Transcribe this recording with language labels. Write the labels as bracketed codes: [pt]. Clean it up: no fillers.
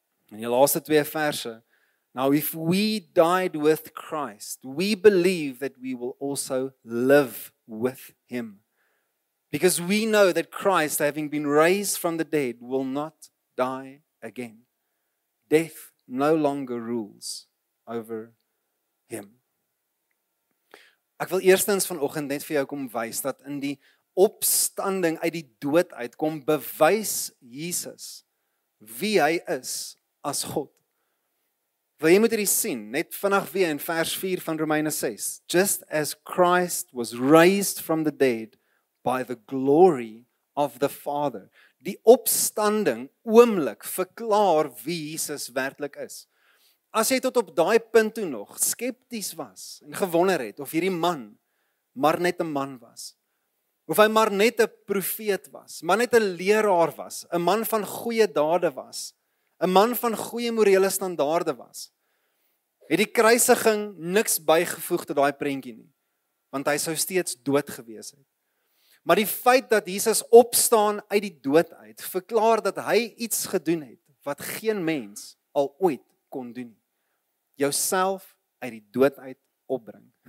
[af] En die laaste twee verse, [en] Now if we died with Christ, we believe that we will also live with him. Because we know that Christ, having been raised from the dead, will not die again. Death no longer rules over him. [af] Ek wil eerstens vanoggend net vir jou kom wys dat in die opstanding uit die dood uit kom bewys Jesus wie hy is as God. Wil jy moet hierdie sien, net vinnig weer in vers 4 van Romeine 6. [en] Just as Christ was raised from the dead by the glory of the Father. [af] Die opstanding oomblik verklaar wie Jesus werklik is. As jy tot op daai punt toe nog skepties was en gewonder het of hierdie man maar net 'n man was, of hy maar net 'n profeet was, maar net 'n leraar was, 'n man van goeie dade was, 'n man van goeie morele standaarde was, het die kruisiging niks bygevoeg tot daai prentjie nie, want hy sou steeds dood gewees het. Maar die feit dat Jesus opstaan uit die dood uit, verklaar dat hy iets gedoen het wat geen mens al ooit kon doen. Jouself uit die dood uit opbring.